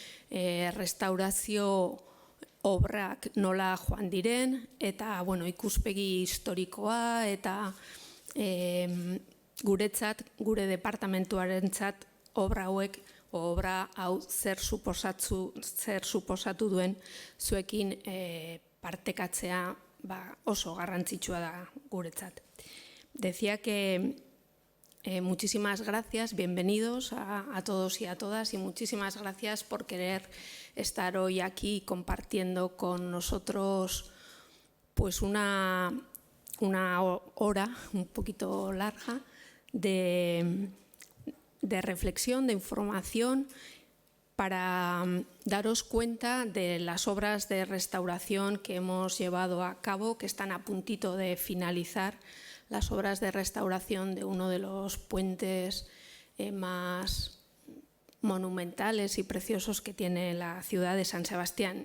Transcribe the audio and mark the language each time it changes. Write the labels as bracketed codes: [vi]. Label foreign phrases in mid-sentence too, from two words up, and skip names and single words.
[eu] restaurazio obrak nola joan diren, eta ikuspegi historikoa eta guretzat, gure departamentuarentzat obra hau zer suposatu duen zuekin partekatzea oso garrantzitsua da guretzat. [es] Decía que muchísimas gracias, bienvenidos a todos y a todas, y muchísimas gracias por querer estar hoy aquí compartiendo con nosotros pues una hora un poquito larga de reflexión, de información, para daros cuenta de las obras de restauración que hemos llevado a cabo, que están a puntito de finalizar, las obras de restauración de uno de los puentes más monumentales y preciosos que tiene la ciudad de San Sebastián.